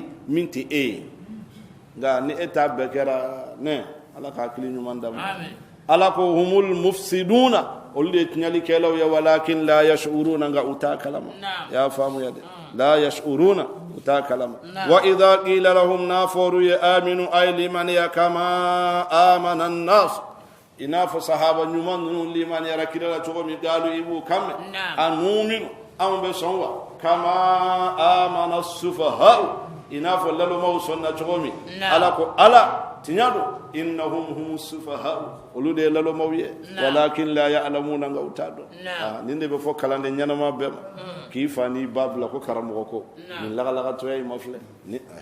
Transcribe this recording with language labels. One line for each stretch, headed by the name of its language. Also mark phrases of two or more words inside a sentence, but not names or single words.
Bambara: min tɛ e ye nka ni e t'a bɛɛ kɛra ne ala ka hakili ɲuman d'a ma ala ko
Arabic: هم المفسدون
Bambara: olu de ye tiɲɛlikɛlaw ye
Arabic: ولكن لا يشعرون
Bambara: nka u t'a kalama i y'a faamuya dɛ
Arabic: لا يشعرون
Bambara: u t'a kalama
Arabic: وإذا قيل لهم
Bambara: n'a fɔru ye aminu ay limaniya
Arabic: كما آمن الناس
Bambara: i n'a fɔ sahaba ɲuman ninnu limaniyara kira la cogo min galu i b'u kan mɛn
Arabic: أنؤمن
Bambara: anw bɛ sɔn wa
Arabic: كما آمن السفهاء
Bambara: i n'a fɔ lalomaw sɔnna cogo min ala ko ala tiɲɛ don
Arabic: إنهم هم السفهاء
Bambara: olu de ye lalomaw ye
Arabic: ولكن لا يعلمون
Bambara: nka u t'a dɔn nin de bɛ fɔ kalanden ɲɛnama bɛɛ ma k'i fa n'i ba bila ko karamɔgɔ ko nin lagalagatɔya in ma filɛ ni